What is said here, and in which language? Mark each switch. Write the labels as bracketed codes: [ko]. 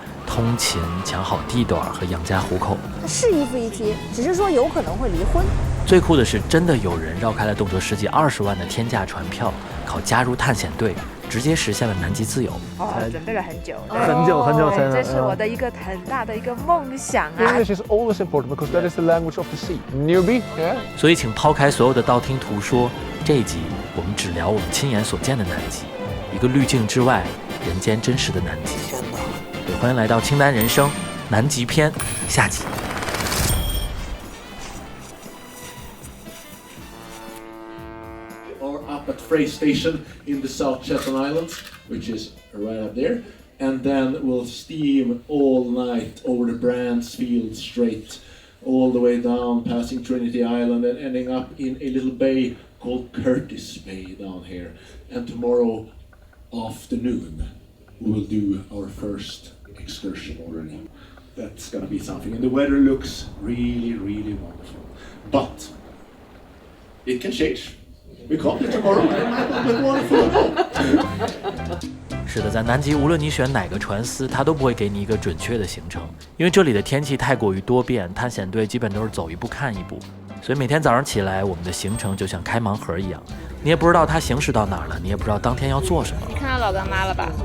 [zh] 通勤、抢好地段和养家糊口，他是一夫一妻，只是说有可能会离婚。最酷的是，真的有人绕开了动辄十几20万的天价船票，靠加入探险队，直接实现了南极自由。准备了很久，很久才能。这是我的一个很大的一个梦想啊。 [en] English is always important because that is the language of the sea. Newbie, yeah. [zh] 所以，请抛开所有的道听途说，这一集我们只聊我们亲眼所见的南极，一个滤镜之外，人间真实的南极。欢迎来到清单人生南极篇下集。 [en] Or up at Frey Station in the South Shetland Islands, which is right up there, and then we'll steam all night over the Bransfield Strait, all the way down, passing Trinity Island, and ending up in a little bay called Curtis Bay down here. And tomorrow afternoon, we will do our first excursion already. That's gonna be something, and the weather looks really wonderful. But it can change. We can't be tomorrow. It might not be wonderful. [zh] 是的，在南极，无论你选哪个船司，它都不会给你一个准确的行程，因为这里的天气太过于多变，探险队基本都是走一步看一步。所以每天早上起来，我们的行程就像开盲盒一样，你也不知道它行驶到哪儿了，你也不知道当天要做什么。你看到老干妈了吧？